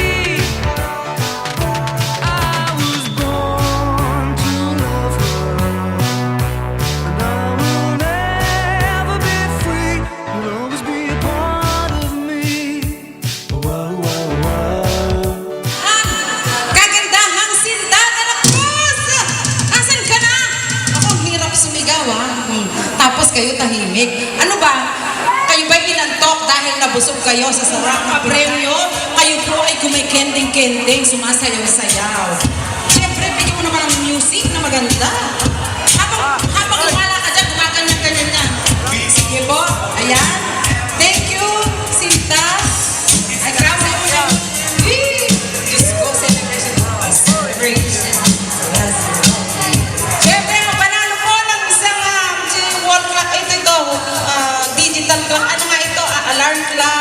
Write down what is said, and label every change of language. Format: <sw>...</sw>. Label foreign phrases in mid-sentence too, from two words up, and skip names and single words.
<en>I was born to love her, and I will never be free. You'll always be a part of me. Wow, wow, wow.</en> <tl>Kagandahang Sinta de la Cruz! Asan ka na? Ako, ang hirap sumigaw, ha? Tapos kayo tahimik. Ano ba? Kayo ba'y inantok dahil nabusog kayo sa sarap na premyo? Kayo po ay kumikending-kending, sumasayaw-sayaw. Siyempre, bigyan mo naman ng music na maganda. Habang lumala ka dyan, gumaganyan-ganyan yan. Sige po, ayan.</tl> <en>Thank you, Sinta.</en> <tl>Ay, grabe mo na. Diyos ko, celebration. Celebration. Siyempre, mapanalo po ng isang</tl> <en>wall clock.</en> <tl>Ito,</tl> <en>digital clock.</en> <tl>Ano nga ito?</tl> <en>Alarm clock.</en>